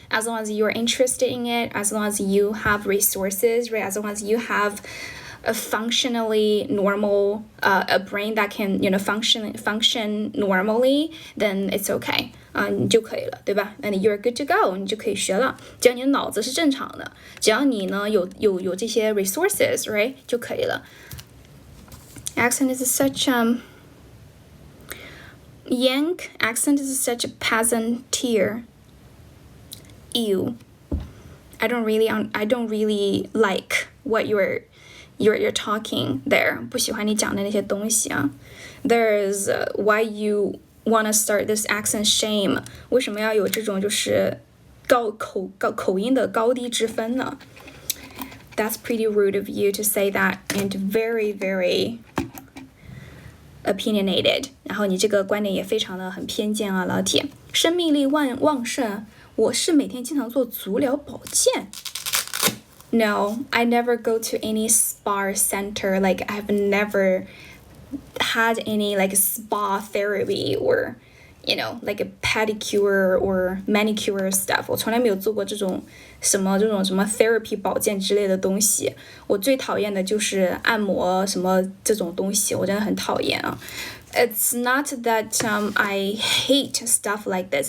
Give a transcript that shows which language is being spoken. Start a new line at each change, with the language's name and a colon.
English: As long as you're interested in it, as long as you have resources, right? As long as you have a functionally normal, a brain that can, function normally, then it's okay.
Chinese: 你就可以了，对吧？那你
English: you're good to go，
Chinese: 你就可以学了。只要你的脑子是正常的，只要你呢有这些 resources， right 就可以了。
English: Accent is such Yank accent is such a peasant-tier. Ew. I don't really like what you're talking there.
Chinese: 不喜欢你讲的那些东西啊。
English: There's why you wanna start this accent shame.
Chinese: 为什么要有这种就是口音的高低之分呢？
English: That's pretty rude of you to say that, and very, very opinionated.
Chinese: 然后你这个观点也非常的很偏见啊，老铁。生命力旺盛，我是每天经常做足疗保健。
English: No, I never go to any spa center. Like I've never had any spa therapy or like a pedicure or manicure stuff.
Chinese: 我从来没有做过这种什么 therapy 保健之类的东西。我最讨厌的就是按摩什么这种东西，我真的很讨厌啊。
English: It's not that I hate stuff like this.